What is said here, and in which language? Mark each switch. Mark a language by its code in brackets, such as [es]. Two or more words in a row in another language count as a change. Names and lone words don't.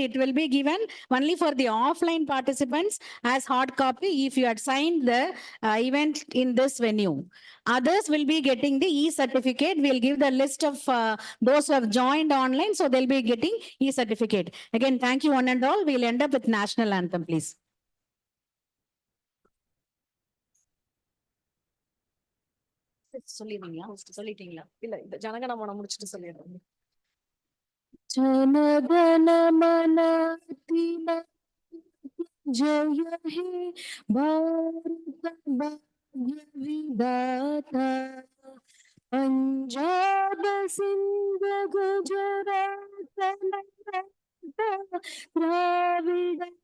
[en] It will be given only for the offline participants as hard copy if you had signed the event in this venue. Others will be getting the e-certificate. We'll give the list of those who have joined online, so they'll be getting e-certificate. Again, thank you one and all. We'll end up with national anthem, please. [ta] சொல்லிட்டீங்களா இல்ல இந்த ஜனகணமன முடிச்சிட்டு சொல்லிடுறேன். [bn] जनगणमन जय हे भारत भाग्य विधाता पंजाब सिंध गुजरात द्राविड